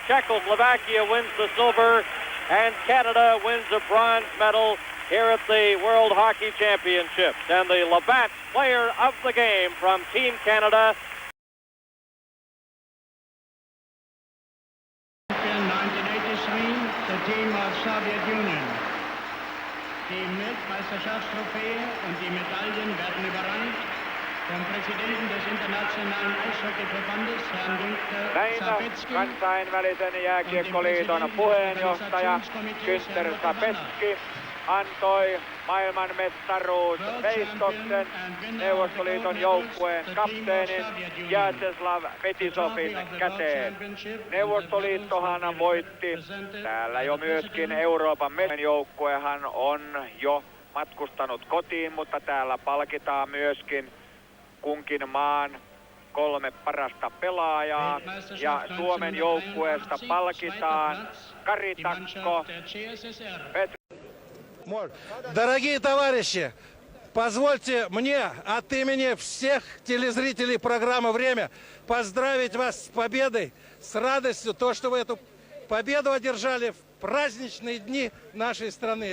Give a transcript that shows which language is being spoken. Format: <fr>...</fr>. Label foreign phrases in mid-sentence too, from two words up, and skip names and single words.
<en>Czechoslovakia wins the silver, and Canada wins the bronze medal. here at the World Hockey Championships. And the Labatt player of the game from Team Canada. In 1983, the team of Soviet Union.</en> <de>Die Weltmeisterschaftstrophäe und die Medaillen werden überreicht vom Präsidenten des Internationalen Eishockeyverbandes, Herrn Günther</de> <fi>Kansainvälisen jääkiekkoliiton puheenjohtaja Günther Sapetski antoi maailmanmestaruusveistoksen Neuvostoliiton joukkueen kapteenin Vjačeslav Fetisovin käteen. Neuvostoliittohan voitti täällä jo myöskin Euroopan joukkuehan on jo matkustanut kotiin, mutta täällä palkitaan myöskin kunkin maan 3 parasta pelaajaa ja Suomen joukkueesta palkitaan Kari Takko.</fi> <ru>Дорогие товарищи, позвольте мне от имени всех телезрителей программы «Время» поздравить вас с победой, с радостью, то, что вы эту победу одержали в праздничные дни нашей страны.</ru>